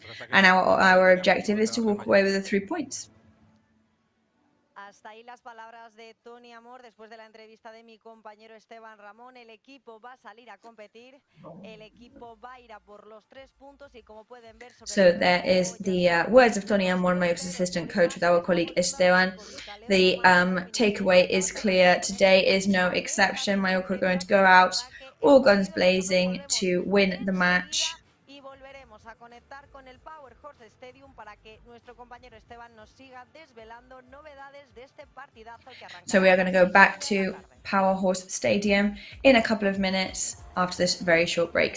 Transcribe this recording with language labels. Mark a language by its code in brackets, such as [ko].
[en] And our objective is to walk away with the 3 points. [es] Hasta ahí las palabras de Tony Amor después de la entrevista de mi compañero Esteban Ramón. El equipo va a salir a competir. El equipo va a ir a por los 3 puntos y como pueden ver... [en] So there is the words of Tony Amor, Mallorca's assistant coach, with our colleague Esteban. The takeaway is clear. Today is no exception. Mallorca are going to go out all guns blazing to win the match. [es] A conectar con el Power Horse Stadium para que nuestro compañero Esteban nos siga desvelando novedades de este partidazo que arranca. [en] So we are going to go back to Power Horse Stadium in a couple of minutes after this very short break.